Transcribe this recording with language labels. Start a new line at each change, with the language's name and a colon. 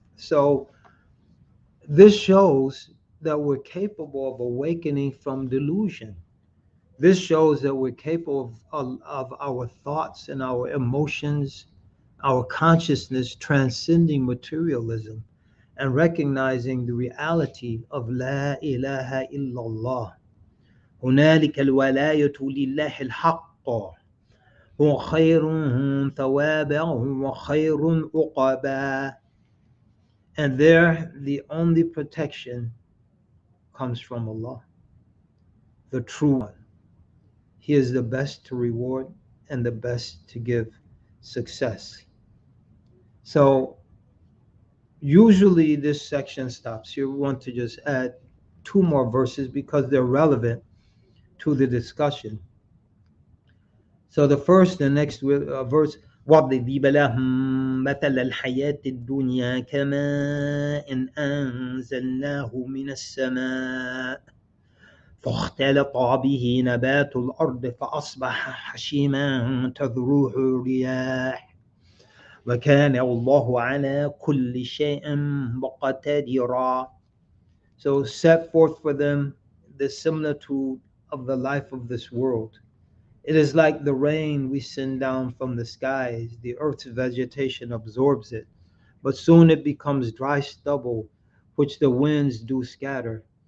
English: So this shows that we're capable of awakening from delusion. This shows that we're capable of our thoughts and our emotions, our consciousness transcending materialism and recognizing the reality of La ilaha illallah.
Arabic: هنالك الولاية لله الحق هو خير ثوابا وخير عقبا.
English: And there, the only protection comes from Allah, the true one. He is the best to reward and the best to give success. So usually this section stops here. We want to just add 2 more verses because they're relevant to the discussion. So the next verse,
Arabic: وَاضْرِبْ لَهُم مَثَلَ الْحَيَاةِ الدُّنْيَا كَمَاءٍ أَنزَلْنَاهُ مِنَ السَّمَاءِ فاختلط به نبات الأرض فأصبح حشيما تذروه الرياح وكان الله على كل شيء مقتدرا.
English: So set forth for them the similitude of the life of this world. It is like the rain we send down from the skies. The earth's vegetation absorbs it, but soon it becomes dry stubble, which the winds do scatter.